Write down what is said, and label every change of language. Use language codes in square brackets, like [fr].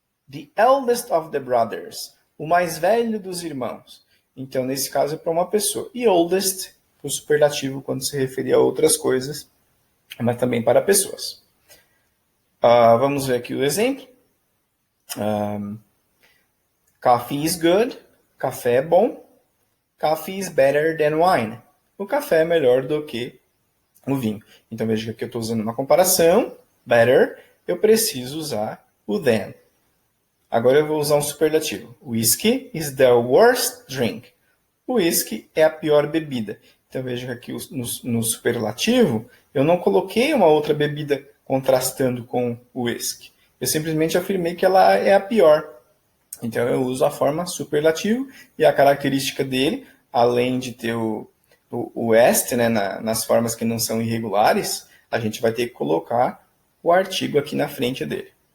[en] The eldest of the brothers. [pt] O mais velho dos irmãos. Então, nesse caso, é para uma pessoa. E oldest, o superlativo, quando se referir a outras coisas, mas também para pessoas. Vamos ver aqui o exemplo. [en] Coffee is good. [pt] Café é bom. [en] Coffee is better than wine. [pt] O café é melhor do que o vinho. Então, veja que aqui eu estou usando uma comparação. Better. Eu preciso usar o than. Agora eu vou usar um superlativo. [en] Whiskey is the worst drink. [pt] O whisky é a pior bebida. Então veja que aqui no superlativo eu não coloquei uma outra bebida contrastando com o whisky. Eu simplesmente afirmei que ela é a pior. Então eu uso a forma superlativo e a característica dele, além de ter o est, né, nas formas que não são irregulares, a gente vai ter que colocar o artigo aqui na frente dele.